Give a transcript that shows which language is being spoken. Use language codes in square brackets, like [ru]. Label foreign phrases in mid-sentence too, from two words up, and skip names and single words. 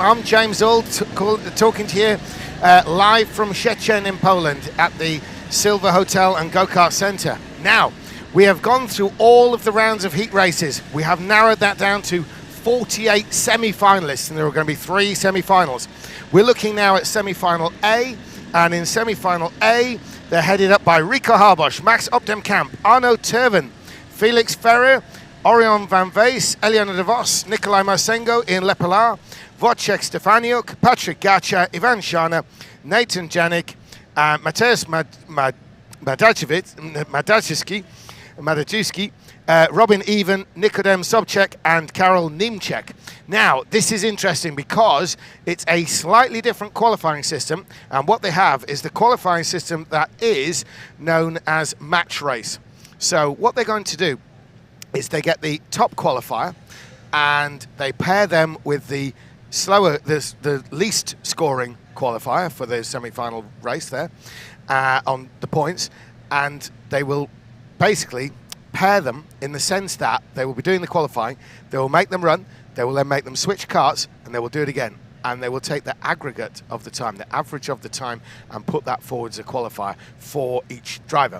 [en] I'm James Auld, talking to you live from Szczecin in Poland at the Silver Hotel and Go-Kart Centre. Now, we have gone through all of the rounds of heat races. We have narrowed that down to 48 semi-finalists, and there are going to be 3 semi-finals. We're looking now at semi-final A, and in semi-final A, they're headed up by Rico Harbosch, Max Opdemkamp, Arno Terven, Felix Ferrer, Orion Van Wees, Eliana de Vos, Nikolai Marsengo, Ian Lepelaar, Wojciech Stefaniuk, Patrick Gacha, Ivan Shana, Nathan Janik, Mateusz Madajewski, Robin Even, Nikodem Sobczak, and Karol Nimczek. Now, this is interesting because it's a slightly different qualifying system, and what they have is the qualifying system that is known as match race. So what they're going to do is they get the top qualifier and they pair them with the least scoring qualifier for the semi-final race there on the points, and they will basically pair them in the sense that they will be doing the qualifying, they will make them run, they will then make them switch karts, and they will do it again, and they will take the aggregate of the time, the average of the time, and put that forward as a qualifier for each driver.